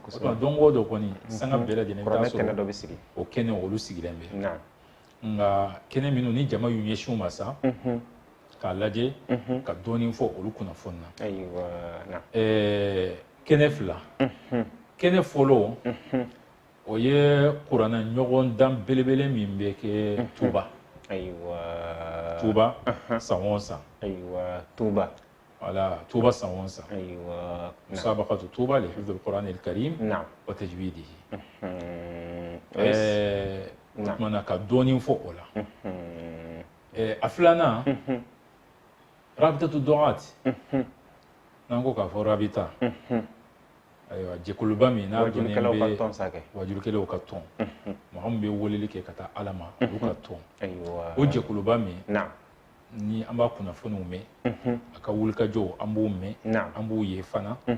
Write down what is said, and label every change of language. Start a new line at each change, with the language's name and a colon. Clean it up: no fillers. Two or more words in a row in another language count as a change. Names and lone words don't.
Bambara: o tuma don o don kɔni sanga bɛɛ lajɛlen i bɛ taa sɔrɔ o kɛnɛ olu sigilen bɛ nka kɛnɛ minnu ni jama y'u ɲɛsin u ma sa k'a lajɛ ka dɔɔnin fɔ olu kunnafoni na kɛnɛ fila kɛnɛ fɔlɔ o ye kuranɛ ɲɔgɔn dan belebele min bɛ kɛ tuba tuba san o san wala tuba san o san
Arabic: مسابقة طوبى لحفظ القرآن الكريم وتجويده
Bambara: mana ka dɔɔnin fɔ o la a filanan
Arabic: رابطة الدعاة
Bambara: n'an ko k'a fɔ rabita ayiwa jɛkuluba min n'a dɔnnen bɛ wajurukɛlaw ka tɔn mɔgɔ min bɛ weleli kɛ ka taa Ala ma olu ka tɔn o jɛkuluba min ni an b'a kunnafoniw mɛn a ka wulikajɔw an b'o mɛn an b'o ye fana